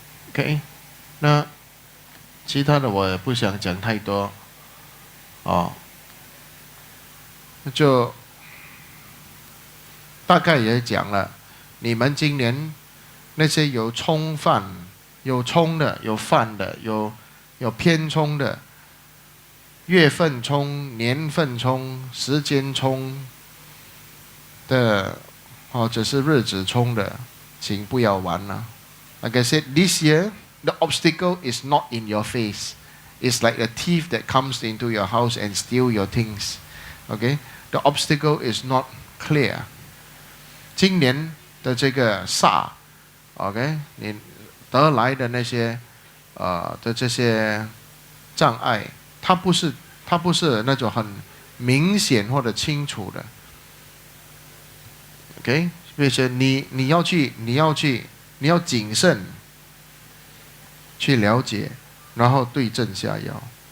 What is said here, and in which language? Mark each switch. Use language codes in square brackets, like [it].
[zh] OK， 那其他的我也不想讲太多，就大概也讲了，你们今年那些有冲犯、有冲的、有犯的、有偏冲的，月份冲、年份冲、时间冲的，或者是日子冲的，请不要玩了。 [en] Like I said, this year, the obstacle is not in your face. It's like a thief that comes into your house and steal your things. Okay? The obstacle is not clear. [zh] 今年的这个煞 ，OK， 你得来的那些的这些障碍，它不是那种很明显或者清楚的。 OK， 所以说你要谨慎去了解，然后对症下药。